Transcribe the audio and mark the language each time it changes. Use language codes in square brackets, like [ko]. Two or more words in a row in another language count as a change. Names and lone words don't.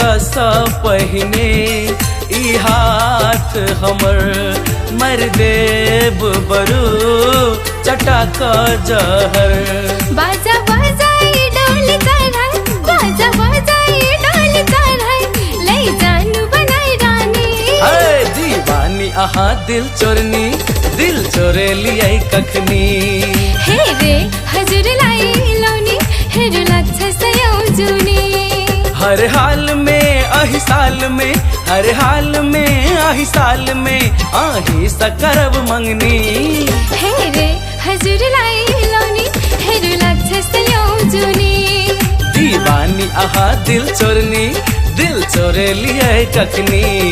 [mai] सा पहिने ई हाथ हमर मर देब बरू चटक जहर। बाजा बजाई डोली चढ़ाई, बाजा बजाई डोली चढ़ाई, ले जानू बनाई रानी। हाय दीवानी आहा दिल चोरनी, दिल चोरे लियै कखनी। [ne] हे रे हजुर लाई लौनी, हेर लाग्छ सयौजुनी। [mai] हर हाल में आही साल में, हर हाल में आही साल में आही सकरब मंगनी। [ne] हे रे हजुर लाई लौनी, हेर लाग्छ सयौजुनी। [mai] दीवानी आहा दिल चोरनी, दिल चोरे लियै कखनी।